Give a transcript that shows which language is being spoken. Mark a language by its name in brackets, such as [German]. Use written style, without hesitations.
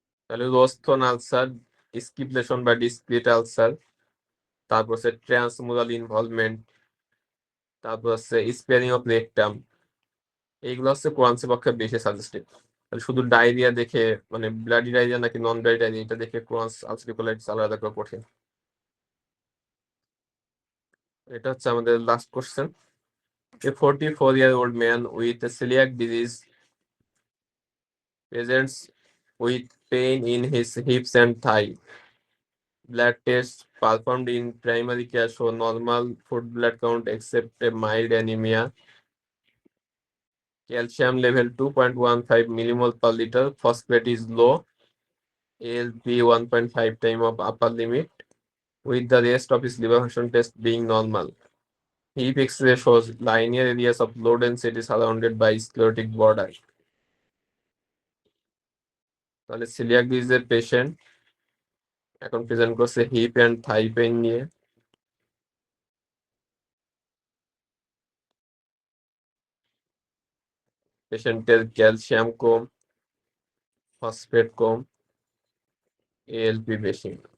[Bangla] তাহলে Roston ulcer, skip lesson বা discrete ulcer, তারপর হচ্ছে ট্রান্সমুরাল ইনভলভমেন্ট, তারপর হচ্ছে স্পেয়ারিং অফ রেকটাম, এইগুলো হচ্ছে ক্রনসের পক্ষে বেশি সাজেস্টেড। তাহলে শুধু ডায়রিয়া দেখে মানে ব্লাডি ডায়রিয়া নাকি নন ব্লাডি ডায়রিয়া এটা দেখে ক্রনস আলসারেটিভ কোলাইটিস আলাদা করা কঠিন। এটা হচ্ছে আমাদের last question. [English] A 44-year-old man with celiac disease presents with pain in his hips and thigh. Blood tests performed in primary care show normal food blood count except a mild anemia. Calcium level 2.15 millimole per liter. Phosphate is low. ALP 1.5 time of upper limit, with the rest of his liver function test being normal. Hip X-ray shows linear areas of low density surrounded by sclerotic border. [Bangla] তাহলে coeliac ডিজিজের patient এখন present করছে heap and Thai pain নিয়ে। পেশেন্টের calcium কম, phosphate কম, ALP বেশি।